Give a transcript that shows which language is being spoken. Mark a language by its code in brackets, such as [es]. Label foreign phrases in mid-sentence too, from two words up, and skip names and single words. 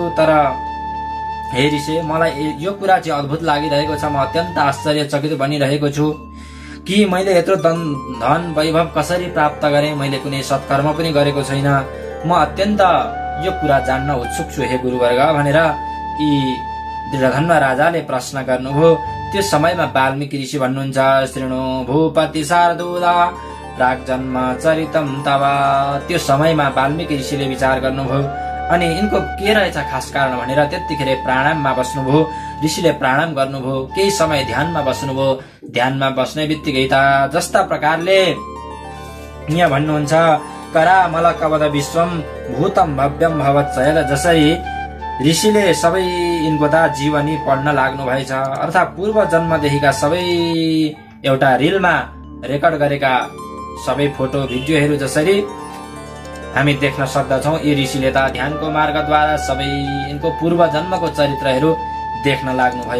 [ne] तर हे ऋषि, मलाई यो कुरा चाहिँ अद्भुत लागिरहेको छ, म अत्यन्त आश्चर्यचकित बनिरहेको छु कि मैले यत्रो धन वैभव कसरी प्राप्त गरेँ, मैले कुनै सत्कर्म पनि गरेको छैन, म अत्यन्त यो कुरा जान्न उत्सुक छु हे गुरुवर्ग भनेर यी दृढधन्वा राजाले प्रश्न गर्नुभयो। त्यो समयमा वाल्मीकि ऋषि भन्नुहुन्छ, [sa] शृणु भूपति शार्दूला प्राग्जन्म चरितम तव। [ne] त्यो समयमा वाल्मीकि ऋषिले विचार गर्नुभयो अनि यिनको के रहेछ खास कारण भनेर त्यतिखेर प्राणायाममा बस्नुभयो। ऋषिले प्राणायाम गर्नुभयो, केही समय ध्यानमा बस्नुभयो। ध्यानमा बस्ने बित्तिकै त जस्ता प्रकारले यहाँ भन्नुहुन्छ, [sa] करामल कवद विश्वम भूतम भव्यम भवत्सयल, [ne] जसरी ऋषिले सबै यिनको त जीवनी पढ्न लाग्नु भएछ। अर्थात् पूर्व जन्मदेखिका सबै एउटा [en] reelमा record [ne] गरेका सबै [en] photo videoहरू [ne] जसरी हामी देख्न सक्दछौँ, यी ऋषिले त ध्यानको मार्गद्वारा सबै यिनको पूर्व जन्मको चरित्रहरू देख्न लाग्नु भयो।